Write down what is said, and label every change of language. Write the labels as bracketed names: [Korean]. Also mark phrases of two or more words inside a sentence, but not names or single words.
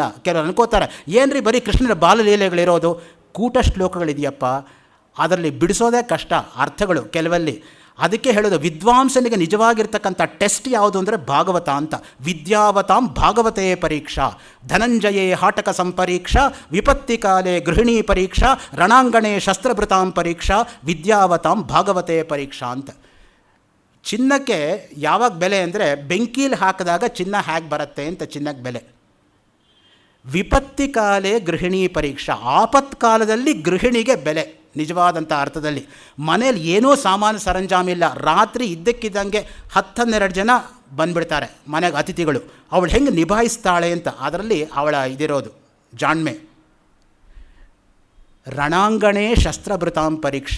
[Kannada] ಕೆಲವರು ಅನ್ಕೋತಾರೆ ಏನ್ರಿ ಬರೀ ಕೃಷ್ಣನ ಬಾಲಲೀಲೆಗಳಿರೋದು, ಕೂಟ ಶ್ಲೋಕಗಳಿದೆಯಪ್ಪ, ಅದರಲ್ಲಿ ಬಿಡಿಸೋದೇ ಕಷ್ಟ ಅರ್ಥಗಳು ಕೆಲವಲ್ಲಿ. ಅದಕ್ಕೆ ಹೇಳೋದು ವಿದ್ವಾಂಸನಿಗೆ ನಿಜವಾಗಿರ್ತಕ್ಕಂಥ ಟೆಸ್ಟ್ ಯಾವುದು ಅಂದರೆ ಭಾಗವತ ಅಂತ. [Sanskrit] ವಿದ್ಯಾವತಾಂ ಭಾಗವತೇ ಪರೀಕ್ಷಾ ಧನಂಜಯೇ ಹಾಟಕ ಸಂಪರೀಕ್ಷಾ ವಿಪತ್ತಿ ಕಾಲೇ ಗೃಹಿಣಿ ಪರೀಕ್ಷಾ ರಣಾಂಗಣೇ ಶಸ್ತ್ರಭೃತಾಂ ಪರೀಕ್ಷಾ ವಿದ್ಯಾವತಾಂ ಭಾಗವತೇ ಪರೀಕ್ಷಾ ಅಂತ. [Kannada] ಚಿನ್ನಕ್ಕೆ ಯಾವಾಗ ಬೆಲೆ ಅಂದರೆ ಬೆಂಕೀಲಿ ಹಾಕಿದಾಗ ಚಿನ್ನ ಹೇಗೆ ಬರುತ್ತೆ ಅಂತ ಚಿನ್ನಕ್ಕೆ ಬೆಲೆ. [Sanskrit] ವಿಪತ್ತಿ ಕಾಲೇ ಗೃಹಿಣಿ ಪರೀಕ್ಷಾ, [Kannada] ಆಪತ್ಕಾಲದಲ್ಲಿ ಗೃಹಿಣಿಗೆ ಬೆಲೆ ನಿಜವಾದಂಥ ಅರ್ಥದಲ್ಲಿ. ಮನೇಲಿ ಏನೂ ಸಾಮಾನು ಸರಂಜಾಮಿಲ್ಲ, ರಾತ್ರಿ ಇದ್ದಕ್ಕಿದ್ದಂಗೆ 10-12 ಜನ ಬಂದುಬಿಡ್ತಾರೆ ಮನೆಗೆ ಅತಿಥಿಗಳು. ಅವಳು ಹೆಂಗೆ ನಿಭಾಯಿಸ್ತಾಳೆ ಅಂತ ಅದರಲ್ಲಿ ಅವಳ ಇದಿರೋದು ಜಾಣ್ಮೆ. [Sanskrit] ರಣಾಂಗಣೇ ಶಸ್ತ್ರಭೃತಾಂ ಪರೀಕ್ಷಾ.